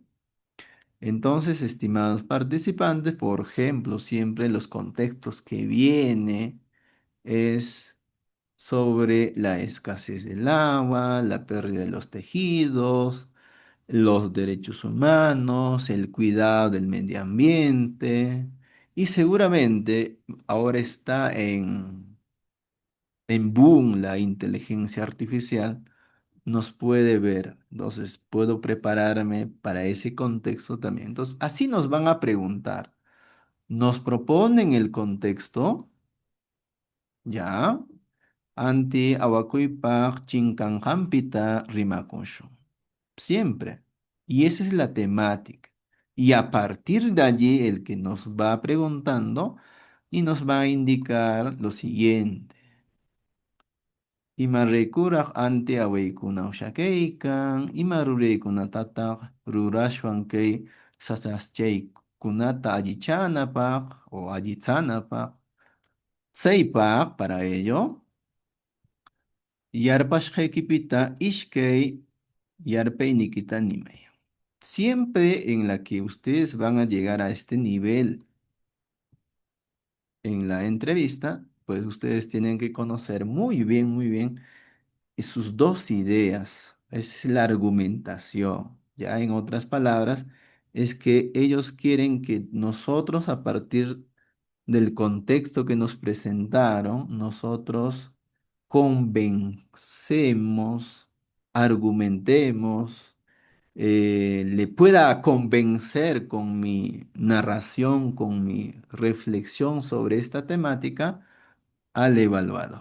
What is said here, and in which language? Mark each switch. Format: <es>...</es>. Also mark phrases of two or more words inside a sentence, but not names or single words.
<es>Entonces, estimados participantes, por ejemplo, siempre los contextos que viene es sobre la escasez del agua, la pérdida de los tejidos, los derechos humanos, el cuidado del medio ambiente y seguramente ahora está en boom la inteligencia artificial, nos puede ver. Entonces puedo prepararme para ese contexto también. Entonces, así nos van a preguntar. Nos proponen el contexto, ¿ya?</es> <qu>Anti awakuypaq chinkanqanpita rimakushun.</qu> <es>Siempre. Y esa es la temática. Y a partir de allí, el que nos va preguntando y nos va a indicar lo siguiente.</es> <qu>Ima rekuraq anti awaykuna ushakaykan, ima ruraykunatataq rurashwan kay sasaschaykunata allichanapaq o allichanapaq. Tsaypaq,</qu> <es>para ello,</es> <qu>yarpashqaykipita ishkay yarpaynikita nimay.</qu> <es>Siempre en la que ustedes van a llegar a este nivel en la entrevista, pues ustedes tienen que conocer muy bien sus dos ideas. Esa es la argumentación. Ya en otras palabras, es que ellos quieren que nosotros a partir del contexto que nos presentaron, nosotros convencemos, argumentemos, le pueda convencer con mi narración, con mi reflexión sobre esta temática al evaluador.</es>